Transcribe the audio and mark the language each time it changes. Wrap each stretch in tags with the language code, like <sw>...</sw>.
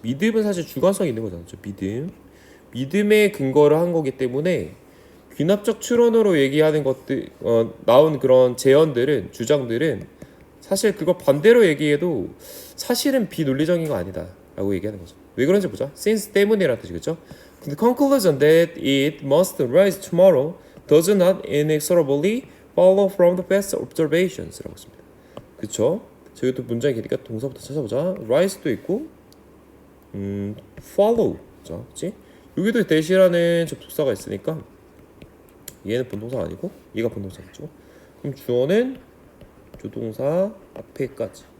<ko>믿음은 사실 주관성이 있는 거잖아. 믿음의 근거를 한 거기 때문에 귀납적 추론으로 얘기하는 것들 나온 그런 주장들은 사실 그걸 반대로 얘기해도 사실은 비논리적인 거 아니다 라고 얘기하는 거죠. 왜 그런지 보자. since 때문이라는 뜻이겠죠.</ko> <en>The conclusion that it must rise tomorrow does not inexorably follow from the past observations</en> <ko>라고 했습니다. 그쵸? 저기 또 문장이 기니까 동사부터 찾아보자. rise도 있고 follow 그치? 여기도 대시라는 접속사가 있으니까 얘는 본동사 아니고 얘가 본동사겠죠. 그럼 주어는 조동사 앞에까지.</ko>